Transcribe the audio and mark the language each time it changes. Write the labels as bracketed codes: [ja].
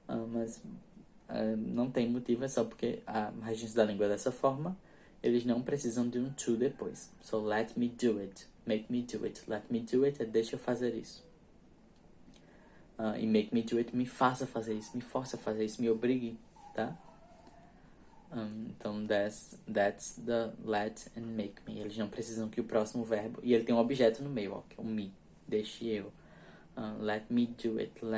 [pt] Mas não tem motivo, é só porque a regência da língua é dessa forma. eles não precisam de um to depois. [en] So, let me do it. [pt] Make me do it. [en] Let me do it [pt] é deixa eu fazer isso. E [en] make me do it, [pt] me faça fazer isso, me força a fazer isso, me obrigue, tá? [en] Então, that's the let and make me. [pt] Eles não precisam que o próximo verbo... E ele tem um objeto no meio, ó, que é o me. Deixe eu. [en] Let me do it.